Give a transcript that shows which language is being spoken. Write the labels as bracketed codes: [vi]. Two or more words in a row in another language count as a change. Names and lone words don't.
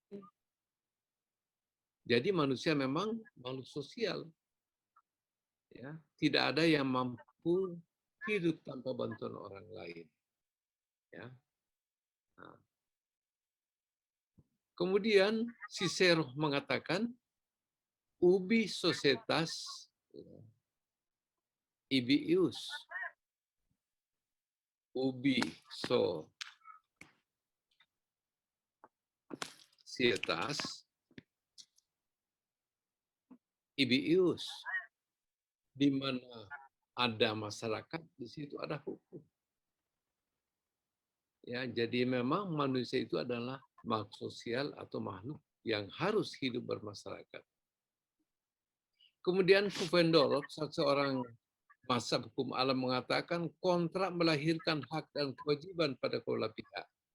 [id] Jadi manusia memang makhluk sosial. Ya, tidak ada yang mampu hidup tanpa bantuan orang lain. Ya. Nah. Kemudian Cicero mengatakan [la] ubi societas ibius. Ubi societas ibius. [id] Di mana ada masyarakat, di situ ada hukum. Ya, jadi memang manusia itu adalah makhluk sosial atau makhluk yang harus hidup bermasyarakat. Kemudian Pufendorf, seorang mazhab hukum alam mengatakan kontrak melahirkan hak dan kewajiban pada kedua pihak.